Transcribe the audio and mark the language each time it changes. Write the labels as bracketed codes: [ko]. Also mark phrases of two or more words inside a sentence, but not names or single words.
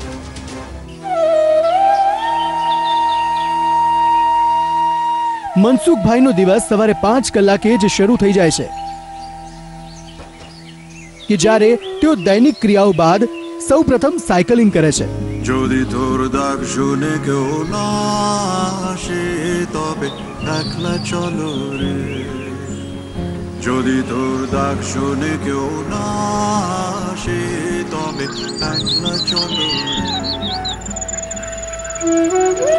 [gu] મનસુખભાઈનો દિવસ સવારે 5 કલાકે જ શરૂ થઈ જાય છે કે જ્યારે તેઓ દૈનિક ક્રિયાઓ બાદ સૌપ્રથમ સાયકલિંગ કરે છે। [bn] যদি তোর দাগ শুনে কেউ না আসে তবে একলা চলো রে, যদি তোর দাগ শুনে কেউ না আসে তবে একলা চলো রে।